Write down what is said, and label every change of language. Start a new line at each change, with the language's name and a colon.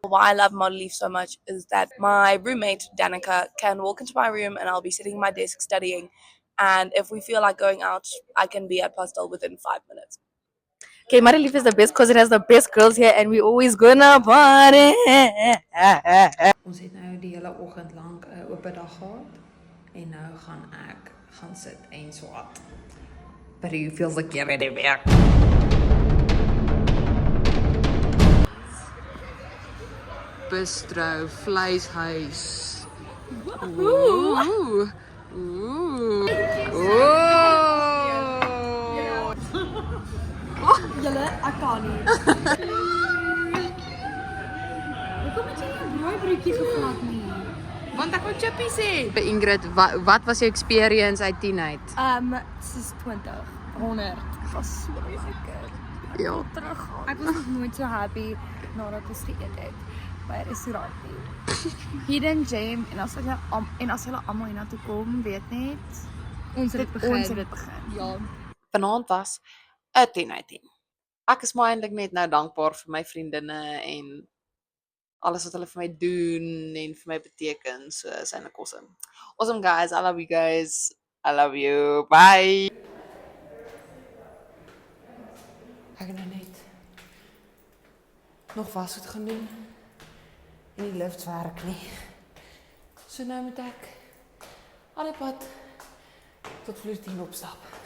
English: Why I love Model Leaf so much is that my roommate, Danica, can walk into my room and I'll be sitting at my desk studying. And if we feel like going out, I can be at Pastel within 5 minutes. Okay, Model Leaf is the best because it has the best girls here and we always gonna party.
Afrikaans: Ons het nou die hele oggend lank 'n oop dag gehad en nou gaan ek gaan sit en swat. By die hoeveelste keer by die werk. Bistro, vleishuis. Ooh. Julle, ek kan nie. Hoekom het jy nie 'n braaibroodjie gevat nie? Want ek wou chippies hê. Ingrid, wat was jou experience uit 10 uit? Soos 20, 100. Dit was so lekker. Ja. Teruggaan. Ek was nog nooit so happy nadat ons geëet het by 'n restaurant nie. Hidden Gem en as hulle almal hiernatoe kom, weet net ons het dit begin. Ja. Vanaand was 'n 10 uit 10. Ek is maar eintlik net nou dankbaar vir my vriendinne en alles wat hulle vir my doen en vir my beteken. So is eintlik awesome.
English: Awesome guys, I love you guys. I love you. Bye.
Afrikaans: Ek het nou net nog wasgoed gaan doen en die lift werk nie. So nou moet ek al die pad tot vloer 10 opstap.